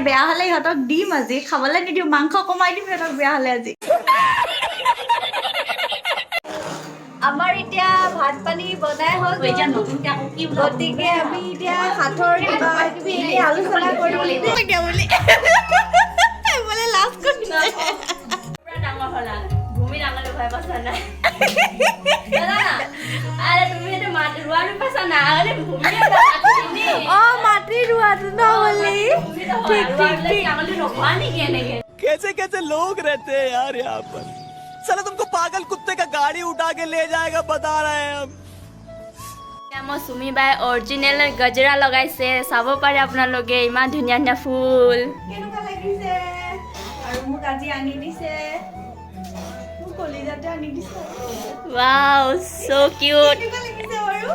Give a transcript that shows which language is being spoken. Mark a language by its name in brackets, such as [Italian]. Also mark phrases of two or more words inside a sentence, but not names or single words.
[Assamese] বেয়া হ'লে ইহঁতক দিম, আজি খাবলৈ নিদিওঁ, মাংস কমাই দিম সিহঁতক বেয়া হ'লে আজি। আমাৰ এতিয়া ভাত পানী বনাই হ'ল, গতিকে আমি এতিয়া হাতৰ কিবা কিবি আলোচনা কৰিম বুলি লাজ কৰিছে। [Hindi] कैसे कैसे लोग रहते हैं यार यहाँ पर। साला तुमको पागल कुत्ते का गाड़ी उठा के ले जाएगा बता रहे हैं हम। [Assamese] মই সুমি বাই অৰিজিনেল গজৰা লগাইছে, চাব পাৰে আপোনালোকে, ইমান ধুনীয়া ধুনীয়া ফুল। কেনেকুৱা লাগিছে? আৰু মোক আজি আনি দিছে, মোক কলিজাতে আনি দিছে। [English] wow, so cute, [Assamese] কেনেকুৱা লাগিছে বাৰু?